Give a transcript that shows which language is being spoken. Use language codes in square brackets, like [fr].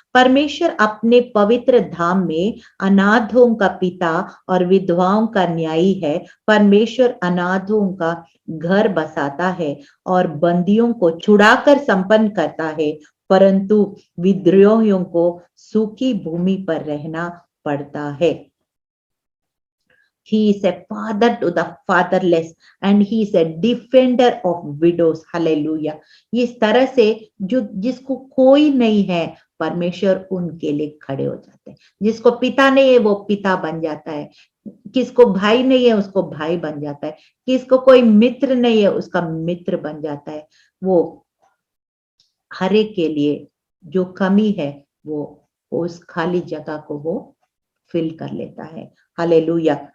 [hi] परमेश्वर अपने पवित्र धाम में अनाथों का पिता और विधवाओं का न्यायी है। परमेश्वर अनाथों का घर बसाता है और बंदियों को छुड़ाकर संपन्न करता है, परंतु विद्रोहियों को सूखी भूमि पर रहना पड़ता है। [en] He is a father to the fatherless and he is a defender of widows। Hallelujah। [hi] इस तरह से जो जिसको कोई नहीं है, परमेश्वर उनके लिए खड़े हो जाते हैं। जिसको पिता नहीं है वो पिता बन जाता है, किसको भाई नहीं है उसको भाई बन जाता है, किसको कोई मित्र नहीं है उसका मित्र बन जाता है। वो हर एक के लिए जो कमी है वो उस खाली जगह को वो फिल कर लेता है। हालेलुया।